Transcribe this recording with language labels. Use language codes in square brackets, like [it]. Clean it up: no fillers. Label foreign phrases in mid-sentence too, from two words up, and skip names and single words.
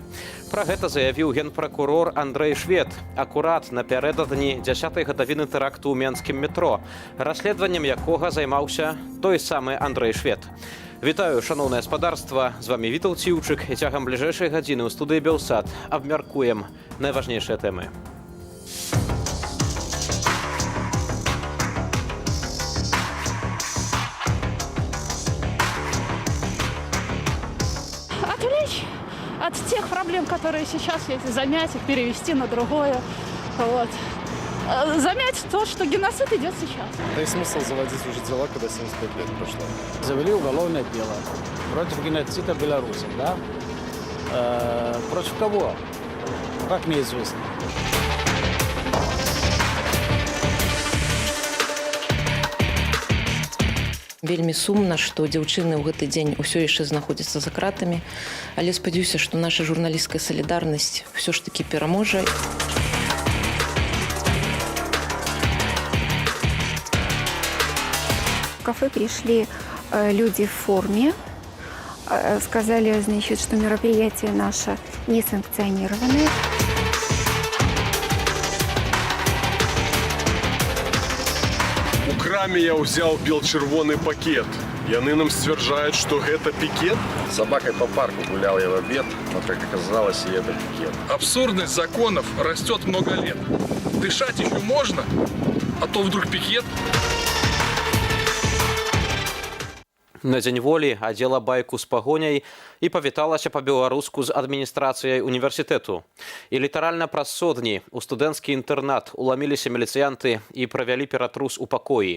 [be] Пра гэта заявіў генпракурор Андрэй Швед акурат напярэдадні 10-й гадавіны тэракту ў менскім метро, расследаваннем якога займаўся той самы Андрэй Швед. Вітаю, шаноўнае гаспадарства, з вами Вітаў Ціўчык, і цягам бліжэйшай гадзіны ў студыі Белсат абмяркуем найважнейшыя тэмы. [ru] Отвлечь от тех проблем, которые сейчас есть, замять их, перевести на другое. Вот. Замять то, что геноцид идет сейчас. Да и смысл заводить уже дела, когда 75 лет прошло. Завели уголовное дело против геноцида белорусов, да? Против кого? Как неизвестно. [be] Вельмі сумна, што дзяўчыны ў гэты дзень усё яшчэ знаходзяцца за кратамі, але спадзяюся, што наша журналісцкая салідарнасць ўсё ж такі пераможа. [ru] В кафе пришли люди в форме, сказали, значит, что мероприятие наше не санкционированное. У краме я взял бел-червоный пакет. [be] Яны нам сцвярджаюць, што гэта пікет. [ru] С собакой по парку гулял я в обед, но, как оказалось, и это пикет. Абсурдность законов растет много лет. Дышать еще можно, а то вдруг пикет. [be] На дзень волі адзела байку з пагоняй і павіталася па-беларуску з адміністрацыяй універсітэту. І літаральна праз сотні ў студэнцкі інтэрнат уламіліся міліцыянты і правялі ператрус у пакоі.